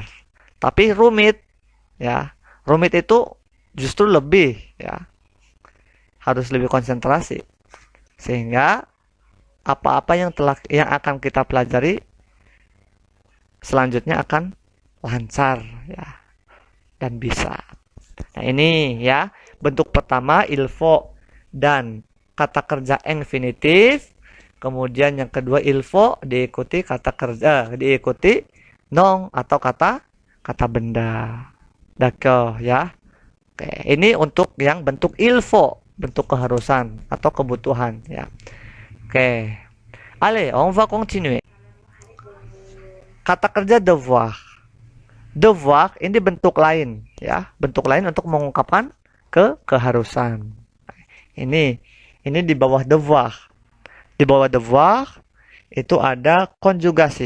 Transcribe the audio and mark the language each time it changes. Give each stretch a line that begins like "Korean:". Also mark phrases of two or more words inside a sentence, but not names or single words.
Indonesian: Tapi rumit, ya, rumit itu justru lebih, ya, harus lebih konsentrasi, sehingga apa-apa yang akan kita pelajari selanjutnya akan lancar, ya, dan bisa. Nah, ini, ya, bentuk pertama
French: il faut
Indonesian: dan kata kerja infinitif. Kemudian yang kedua
French: il faut
Indonesian: diikuti kata kerja, diikuti non atau kata benda.
French: D'accord, ya.
Indonesian: Oke, ini untuk yang bentuk
French: il faut,
Indonesian: bentuk keharusan atau kebutuhan, ya. Oke.
French: Allez, on va continuer.
Indonesian: Kata kerja devoir. Devoir ini bentuk lain, ya. Bentuk lain untuk mengungkapkan keharusan. Ini di bawah devoir. Di bawah devoir itu ada konjugasi.